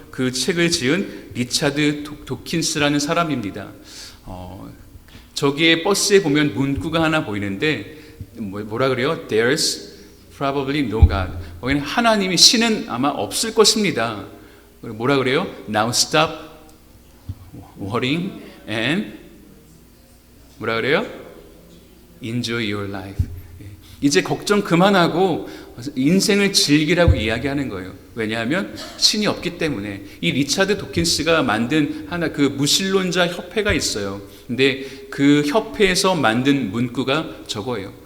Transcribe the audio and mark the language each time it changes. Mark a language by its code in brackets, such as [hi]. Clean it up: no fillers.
[ko] 그 책을 지은 리차드 도킨스라는 사람입니다. 저기에 버스에 보면 문구가 하나 보이는데 뭐라 그래요? [en] There's probably no God. [ko] 거기는 하나님이, 신은 아마 없을 것입니다. 뭐라 그래요? [en] Now stop worrying and [ko] 뭐라 그래요? [en] enjoy your life. [ko] 이제 걱정 그만하고 인생을 즐기라고 이야기하는 거예요. 왜냐하면 신이 없기 때문에. 이 리차드 도킨스가 만든 하나 그 무신론자 협회가 있어요. 근데 그 협회에서 만든 문구가 저거예요.